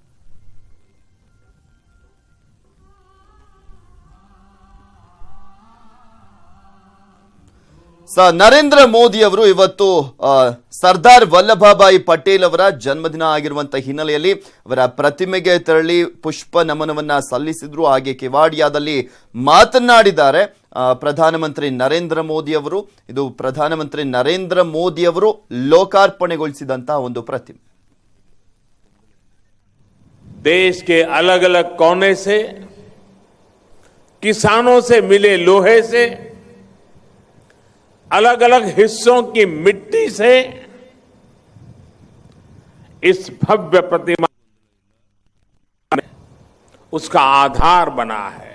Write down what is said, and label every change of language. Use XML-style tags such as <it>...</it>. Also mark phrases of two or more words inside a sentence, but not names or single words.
<kn>ನರೇಂದ್ರ ಮೋದಿ ಅವರು ಇವತ್ತು ಸರ್ದಾರ್ ವಲ್ಲಭಭಾಯಿ ಪಟೇಲ್ ಅವರ ಜನ್ಮದಿನ ಆಗಿರುವಂತಹ ಹಿನ್ನೆಲೆಯಲ್ಲಿ ಅವರ ಪ್ರತಿಮೆಗೆ ತೆರಳಿ ಪುಷ್ಪ ನಮನವನ್ನ ಸಲ್ಲಿಸಿದ್ರು. ಹಾಗೆ ಕೆವಾಡಿಯಾದಲ್ಲಿ ಮಾತನಾಡಿದ್ದಾರೆ ಪ್ರಧಾನಮಂತ್ರಿ ನರೇಂದ್ರ ಮೋದಿ ಅವರು. ಇದು ಪ್ರಧಾನಮಂತ್ರಿ ನರೇಂದ್ರ ಮೋದಿ ಅವರು ಲೋಕಾರ್ಪಣೆಗೊಳಿಸಿದಂತಹ ಒಂದು ಪ್ರತಿಮೆ.</kn> <hi>देश के अलग अलग कोने से किसानों से मिले लोहे से, अलग अलग हिस्सों की मिट्टी से इस भव्य प्रतिमा उसका आधार बना है.</hi>